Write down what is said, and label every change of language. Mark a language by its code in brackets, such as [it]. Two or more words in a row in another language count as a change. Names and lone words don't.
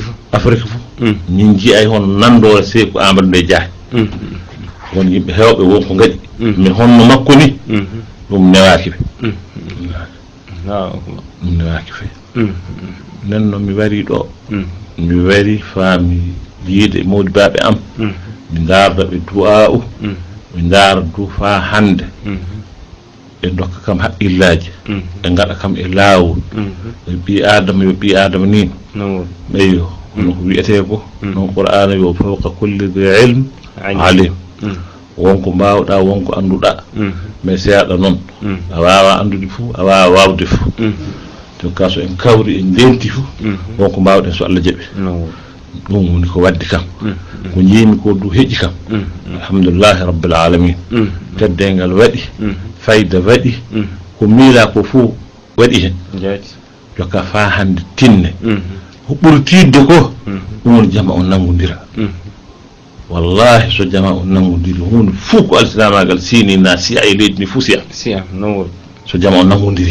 [ff] fof min jii ay hono nandore Sékou Amadou Ndeye Dia won yimɓe hewɓe wonko ngaɗi min honno makko ni ɗum newaki ɓe ɗum newaki fe nen noon mi wari ɗo mi wari faami yiide mawɗi baaɓe am mi darda ɓe du'a u mi daara du fa hande ɓe dokka kam haqqillaji ɓe gaɗa kam e laawol ɓe ɓi adama yo ɓi adama ni ɓeyo hono ko wiyete ko non qur'ana yo [ar] فوق كل ذي علم [ff] alim wonko mbawɗa wonko annduɗa mais seeɗa noon a wawa andude fou a wawa wawde fou donc ka so en kawri en ndenti fou wonko mbawɗen so Allah jaɓi ɗum woni ko waddi kam ko jiimi ko du heƴi kam [ar] الحمد لله رب العالمين [ff] teddengal waɗi fayda waɗi ko miila ko fou waɗi hen jokka fa hande tinne ko ɓuri tidde ko ɗum woni jama o nangodira wallahi so jama o nangodiri hunde fuu ko alsilamagal sini na siya e leydi ni fuu siya so jama o nangodiri